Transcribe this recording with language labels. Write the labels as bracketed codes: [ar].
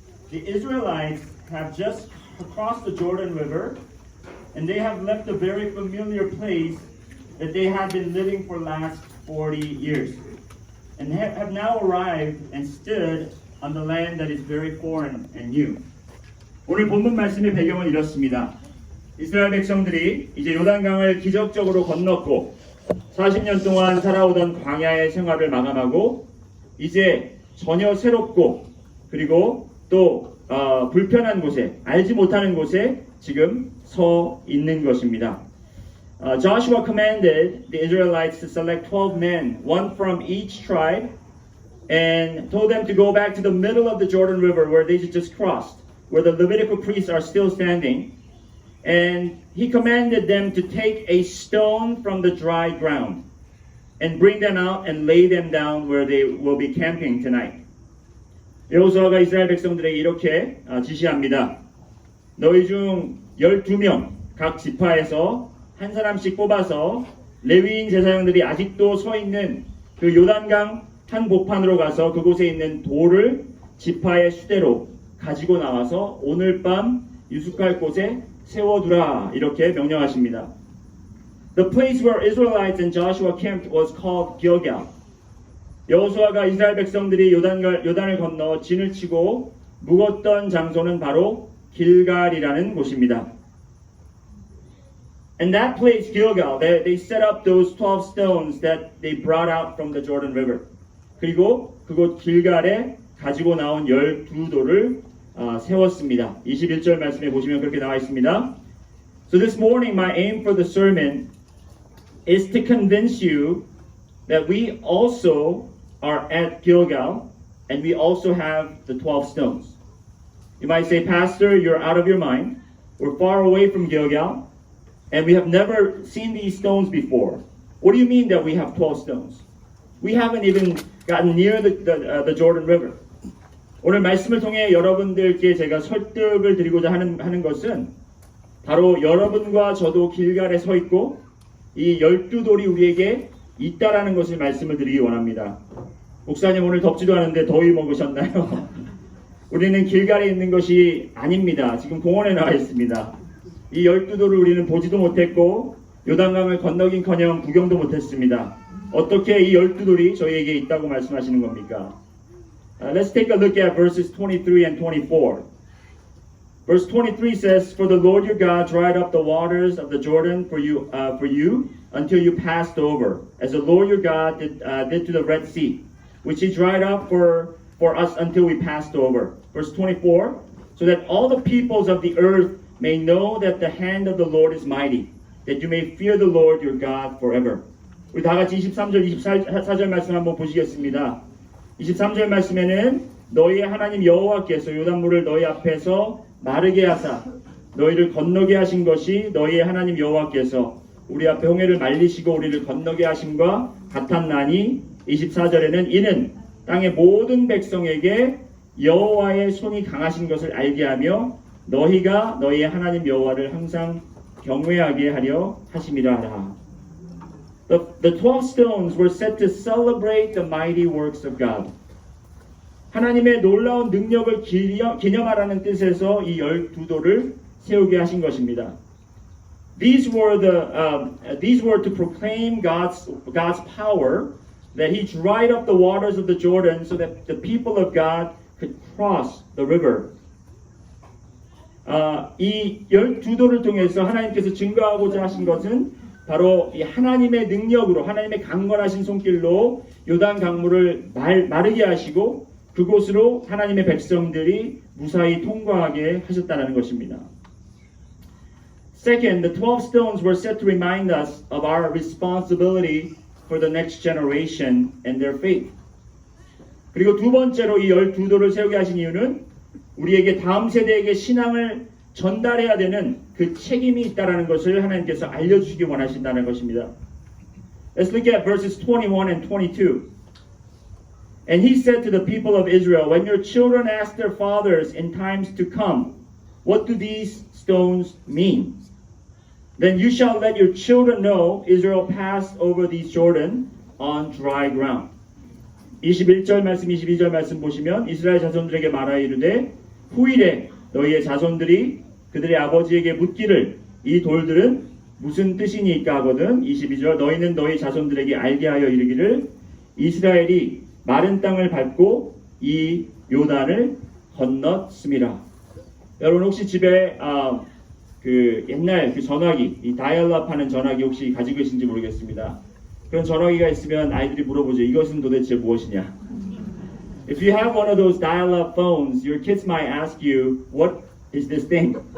[en] The Israelites have just crossed the Jordan River, and they have left a very familiar place that they have been living for the last 40 years, and have now arrived and stood on the land that is very foreign and new. [ko] 오늘 본문 말씀의 배경은 이렇습니다. 이스라엘 백성들이 이제 요단강을 기적적으로 건넜고 40년 동안 살아오던 광야의 생활을 마감하고 이제 전혀 새롭고 그리고 또 불편한 곳에 알지 못하는 곳에 지금 서 있는 것입니다. [en] Joshua commanded the Israelites to select 12 men, one from each tribe, and told them to go back to the middle of the Jordan River where they just crossed, where the Levitical priests are still standing. And he commanded them to take a stone from the dry ground and bring them out and lay them down where they will be camping tonight. [ko] 여호수아가 이스라엘 백성들에게 이렇게 지시합니다. 너희 중 12명 각 지파에서 한 사람씩 뽑아서 레위인 제사장들이 아직도 서 있는 그 요단강 한복판으로 가서 그곳에 있는 돌을 지파의 수대로 가지고 나와서 오늘 밤 유숙할 곳에 세워두라 이렇게 명령하십니다. [en] The place where Israelites and Joshua camped was called Gilgal. [ko] 여호수아가 이스라엘 백성들이 요단을 건너 진을 치고 묵었던 장소는 바로 길갈이라는 곳입니다. [en] And that place, Gilgal, they set up those 12 stones that they brought out from the Jordan River. [ko] 그리고 그곳 길갈에 가지고 나온 12돌을 세웠습니다. 21절 말씀에 보시면 그렇게 나와 있습니다. [en] So this morning my aim for the sermon is to convince you that we also are at Gilgal and we also have the 12 stones. You might say, Pastor, you're out of your mind. We're far away from Gilgal. And we have never seen these stones before. What do you mean that we have 12 stones? We haven't even gotten near the Jordan River. [ko] 오늘 말씀을 통해 여러분들께 제가 설득을 드리고자 하는 것은 바로 여러분과 저도 길갈에 서 있고 이 12돌이 우리에게 있다라는 것을 말씀을 드리기 원합니다. 목사님 오늘 덥지도 않은데 더위 먹으셨나요? 우리는 길갈에 있는 것이 아닙니다. 지금 공원에 나와 있습니다. 이 12돌을 우리는 보지도 못했고 요단강을 건너긴커녕 구경도 못했습니다. 어떻게 이 12돌이 저희에게 있다고 말씀하시는 겁니까? [en] Let's take a look at verses 23 and 24. Verse 23 says, For the Lord your God dried up the waters of the Jordan for you until you passed over, as the Lord your God did to the Red Sea, which he dried up for us until we passed over. Verse 24, So that all the peoples of the earth may know that the hand of the Lord is mighty, that you may fear the Lord your God forever. [ko] 우리 다 같이 23절, 24절 말씀 한번 보시겠습니다. 23절 말씀에는 너희의 하나님 여호와께서 요단물을 너희 앞에서 마르게 하사 너희를 건너게 하신 것이 너희의 하나님 여호와께서 우리 앞에 홍해를 말리시고 우리를 건너게 하심과 같았나니 24절에는 이는 땅의 모든 백성에게 여호와의 손이 강하신 것을 알게 하며 너희가 너희의 하나님 여호와를 항상 경외하게 하려 하심이라. [en] The 12 stones were set to celebrate the mighty works of God. [ko] 하나님의 놀라운 능력을 기념하라는 뜻에서 이 12돌을 세우게 하신 것입니다. [en] These were to proclaim God's power, that He dried up the waters of the Jordan so that the people of God could cross the river. [ko] 이 12돌을 통해서 하나님께서 증거하고자 하신 것은 바로 이 하나님의 능력으로 하나님의 강건하신 손길로 요단 강물을 마르게 하시고 그곳으로 하나님의 백성들이 무사히 통과하게 하셨다는 것입니다. [en] Second, the 12 stones were set to remind us of our responsibility for the next generation and their faith. [ko] 그리고 두 번째로 이 12돌을 세우게 하신 이유는 우리에게 다음 세대에게 신앙을 전달해야 되는 그 책임이 있다는 것을 하나님께서 알려주시기 원하신다는 것입니다. [en] Let's look at verses 21 and 22. And he said to the people of Israel, when your children ask their fathers in times to come, what do these stones mean? Then you shall let your children know Israel passed over the Jordan on dry ground. [ko] 21절 말씀, 22절 말씀 보시면 이스라엘 자손들에게 말하여 이르되 후일에 너희의 자손들이 그들의 아버지에게 묻기를 이 돌들은 무슨 뜻이니까 하거든. 22절 너희는 너희 자손들에게 알게 하여 이르기를 이스라엘이 마른 땅을 밟고 이 요단을 건넜음이라. 여러분 혹시 집에 그 옛날 그 전화기, 이 다이얼업 하는 전화기 혹시 가지고 계신지 모르겠습니다. 그런 전화기가 있으면 아이들이 물어보죠. 이것은 도대체 무엇이냐? [en] If you have one of those dial-up phones, your kids might ask you, what is this thing?